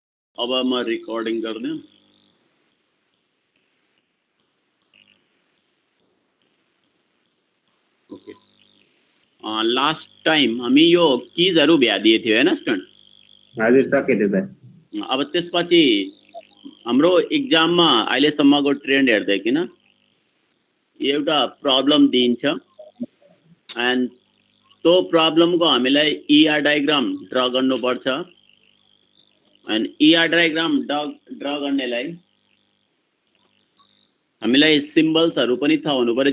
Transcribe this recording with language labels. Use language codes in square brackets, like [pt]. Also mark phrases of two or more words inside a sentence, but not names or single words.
[hi] अब मैं रिकॉर्डिंग कर दूं। [ne] ओके, [en] last time [ne] हामी यो किजहरु भ्यादिए थियो हैन स्टुडेन्ट। हजुर सकेछ सर। अब त्यसपछि हाम्रो एक्जाममा अहिलेसम्मको ट्रेन्ड हेर्दैकिन एउटा प्रब्लम दिन्छ एन्ड त्यो प्रब्लमको हामीलाई [en] ER diagram draw [ne] गर्नुपर्छ एन्ड [en] ER diagram draw [ne] गर्नेलाई हामीलाई सिम्बल्सहरु पनि थाहा हुनुपर्यो।